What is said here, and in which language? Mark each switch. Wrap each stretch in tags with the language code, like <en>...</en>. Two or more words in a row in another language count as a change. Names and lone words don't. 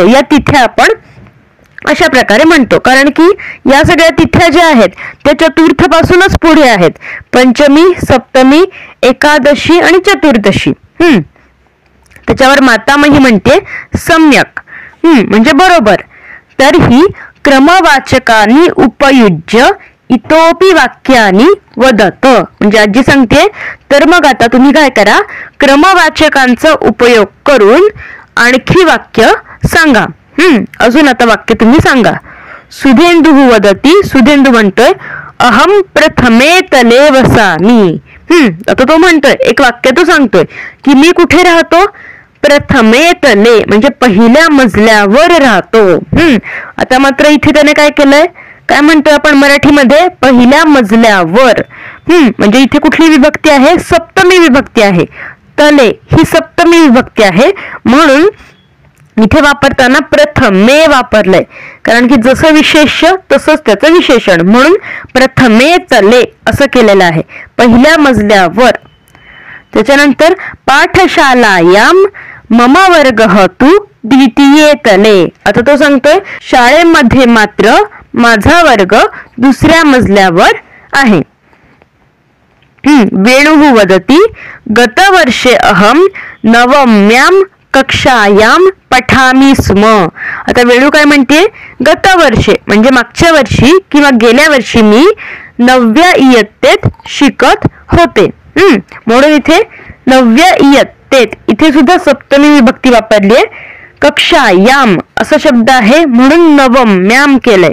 <mr>या तिथ्या आपण अशा प्रकारे म्हणतो, कारण की या सगळ्या तिथ्या ज्या आहेत त्या चतुर्थ पासूनच पुढे आहेत. पंचमी, सप्तमी, एकादशी आणि चतुर्दशी. त्याच्यावर मातामही म्हणते सम्यक म्हणजे बरोबर.</mr> <sa>तर ही क्रमवाचकानी उपयुज्य इतोपि वाक्यानी वदत.</sa> <mr>म्हणजे आजी सांगते तर मग आता तुम्ही काय करा, क्रमवाचकांचा उपयोग करून आणखी वाक्य सांगा. अजून आता वाक्य तुम्ही सांगा.</mr> <sa>सुधेंदु वदती, सुधेंदु म्हणतोय अहम प्रथमे तले वसामी.</sa> <mr>आता तो म्हणतोय, एक वाक्य तो सांगतोय की मी कुठे राहतो,</mr> <sa>प्रथमे तले</sa> <mr>म्हणजे पहिल्या मजल्यावर राहतो. आता मात्र इथे त्याने काय केलंय, काय म्हणतोय आपण मराठीमध्ये, पहिल्या मजल्यावर. म्हणजे इथे कुठली विभक्ती आहे, सप्तमी विभक्ती आहे. तले ही सप्तमी विभक्ती आहे, म्हणून इथे वापरताना प्रथमे वापरलंय, कारण की जसं विशेष्य तसंच त्याचं विशेषण, म्हणून</mr> <sa>प्रथमे तले</sa> <mr>असं केलेलं आहे, पहिल्या मजल्यावर.</mr> <sa>त्याच्यानंतर पाठशालायाम मम वर्गः तु द्वितीये तले.</sa> <mr>आता तो सांगतोय शाळेमध्ये मात्र माझा वर्ग दुसऱ्या मजल्यावर आहे.</mr> <sa>वेणुः वदती गतवर्षे अहम नवम्याम कक्षायाम पठामी स्म.</sa> <mr>आता वेणू काय म्हणते, गतवर्षे म्हणजे मागच्या वर्षी किंवा गेल्या वर्षी मी 9व्या इयत्तेत शिकत होते. म्हणून इथे 9व्या इयत्तेत, इथे सुद्धा सप्तमी विभक्ती वापरली आहे. कक्षायाम असा शब्द आहे म्हणून नवम्याम केलंय.</mr>